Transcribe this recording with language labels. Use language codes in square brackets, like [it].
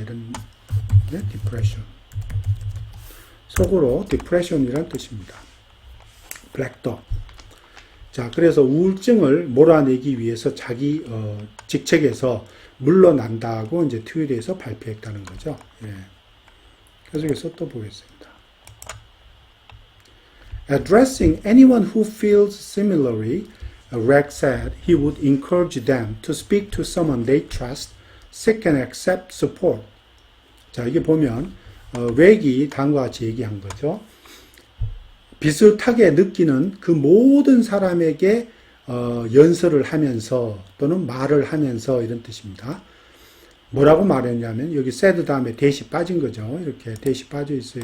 [ko] 이런 depression. 속어로 depression이란 뜻입니다. [en] black dog. [ko] 자, 그래서 우울증을 몰아내기 위해서 자기 직책에서 물러난다고 이제 트위터에서 발표했다는 거죠. 예. 계속해서 또 보겠습니다. [en] Addressing anyone who feels similarly, Bragg said he would encourage them to speak to someone they trust, seek and accept support. [ko] 자, 이게 보면 렉이 다음과 같이 얘기한 거죠. 비슷하게 느끼는 그 모든 사람에게 연설을 하면서 또는 말을 하면서 이런 뜻입니다. 뭐라고 말했냐면 여기 said 다음에 대시 빠진 거죠. 이렇게 대시 빠져 있어요.